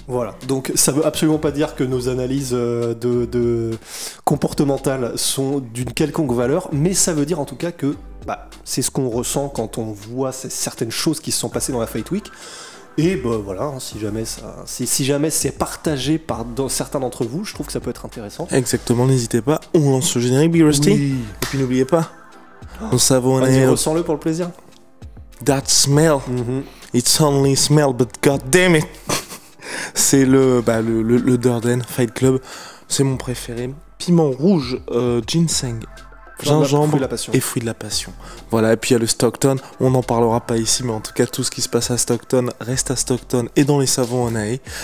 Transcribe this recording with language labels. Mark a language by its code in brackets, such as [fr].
[fr] Voilà, donc ça veut absolument pas dire que nos analyses de comportementales sont d'une quelconque valeur, mais ça veut dire en tout cas que c'est ce qu'on ressent quand on voit certaines choses qui se sont passées dans la Fight Week. Et voilà, si jamais c'est partagé par certains d'entre vous, je trouve que ça peut être intéressant. Exactement, n'hésitez pas, on lance le générique Big Rusty. Oui. Et puis n'oubliez pas, on savonne. Vas-y, ressens-le pour le plaisir. [en] That smell. It's only smell, but god damn it. [fr] C'est le Durden Fight Club. C'est mon préféré. Piment rouge, ginseng, gingembre et fruits de la passion. Voilà, et puis il y a le Stockton. On n'en parlera pas ici, mais en tout cas, tout ce qui se passe à Stockton reste à Stockton et dans les savons Onae.